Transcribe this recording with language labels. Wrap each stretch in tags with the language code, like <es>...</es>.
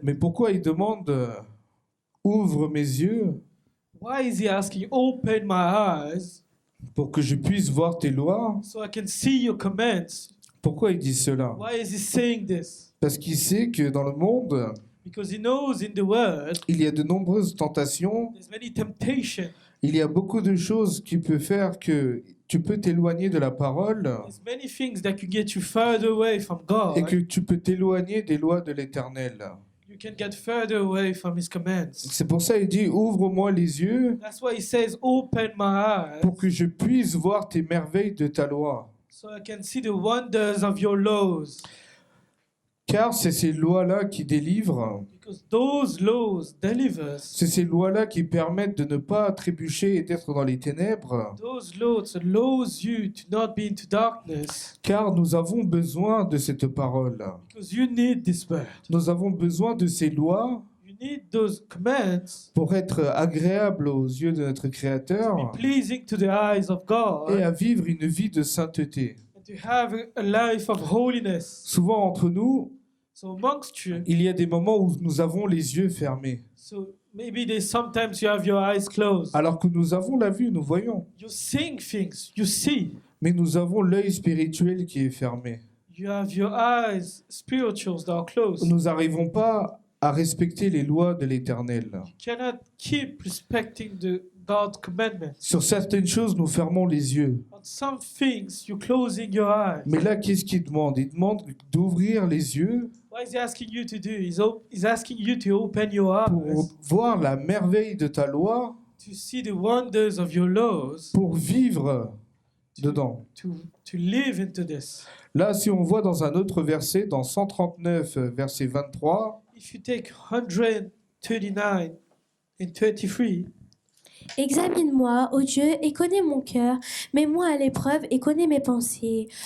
<fr>Mais pourquoi il demande ouvre mes yeux?</fr> <en>Why is he asking, open my eyes?</en> <fr>pour que je puisse voir tes lois.</fr> <en>so I can see your commands.</en> <fr>Pourquoi il dit cela?</fr> <en>Why is he saying this?</en> <fr>Parce qu'il sait que dans le monde,</fr> <en>Because he knows in the world</en> <fr>il y a de nombreuses tentations,</fr> <en>there's many temptations.</en> <fr>il y a beaucoup de choses qui peuvent faire que tu peux t'éloigner de la parole</fr> <en>There's many things that can get you further away from</en> <fr>et</fr> <en>God.</en> <fr>que tu peux t'éloigner des lois de l'Éternel.</fr> <en>You can get further away from his commands.</en> <fr>C'est pour ça qu'il dit, ouvre-moi les yeux</fr> <en>That's why he says, open my eyes</en> <fr>pour que je puisse voir tes merveilles de ta loi.</fr> <en>so I can see the wonders of your laws.</en> <fr>Car c'est ces lois-là qui délivrent,</fr> <en>Because those laws delivers.</en> <fr>c'est ces lois-là qui permettent de ne pas trébucher et d'être dans les ténèbres.</fr> <en>Those laws allows you to not be into darkness.</en> <fr>Car nous avons besoin de cette parole.</fr> <en>Because you need this word.</en> <fr>Nous avons besoin de ces lois</fr> <en>You need those commands</en> <fr>pour être agréables aux yeux de notre</fr> <en>to</en> <fr>Créateur</fr> <en>be pleasing to the eyes of God</en> <fr>et à vivre une vie de sainteté.</fr> <en>and to have a life of holiness.</en> <fr>Souvent entre nous,</fr> <en>So amongst you,</en> <fr>il y a des moments où nous avons les yeux fermés.</fr> <en>so maybe there's sometimes you have your eyes closed.</en> <fr>Alors que nous avons la vue, nous voyons.</fr> <en>You're seeing things, you see.</en> <fr>Mais nous avons l'œil spirituel qui est fermé.</fr> <en>You have your eyes, spirituals that are closed.</en> <fr>Nous n'arrivons pas à respecter les lois de l'Éternel.</fr> <en>You cannot keep respecting the God's commandments.</en> <fr>Sur certaines choses, nous fermons les yeux.</fr> <en>On some things, you're closing your eyes.</en> <fr>Mais là, qu'est-ce qu'il demande? Il demande d'ouvrir les yeux</fr> <en>What is he asking you to do? He's asking you to open your</en> <fr>pour</fr> <en>eyes</en> <fr>voir la merveille de ta loi,</fr> <en>to see the wonders of your laws,</en> <fr>pour vivre dedans.</fr> <en>to live into this.</en> <fr>Là, si on voit dans un autre verset, dans 139, verset 23,</fr> <en>If you take 139 and 23,</en> <fr>Examine-moi, ô Dieu, et connais mon cœur. Mets-moi à l'épreuve et connais mes pensées.</fr>